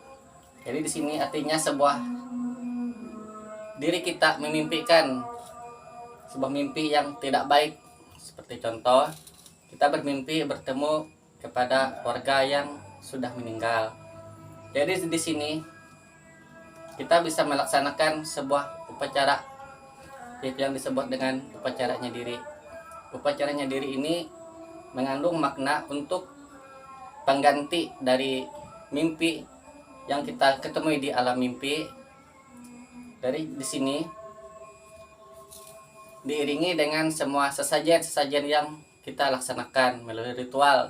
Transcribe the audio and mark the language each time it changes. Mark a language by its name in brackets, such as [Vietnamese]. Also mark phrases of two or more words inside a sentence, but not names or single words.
[Indonesian] Jadi di sini artinya sebuah diri kita memimpikan sebuah mimpi yang tidak baik. Seperti contoh, kita bermimpi bertemu kepada warga yang sudah meninggal. Jadi di sini kita bisa melaksanakan sebuah upacara yang disebut dengan upacara nyadiri. Upacara nyadiri ini mengandung makna untuk pengganti dari mimpi yang kita ketemui di alam mimpi. Dari di sini diiringi dengan semua sesajen yang kita laksanakan melalui ritual.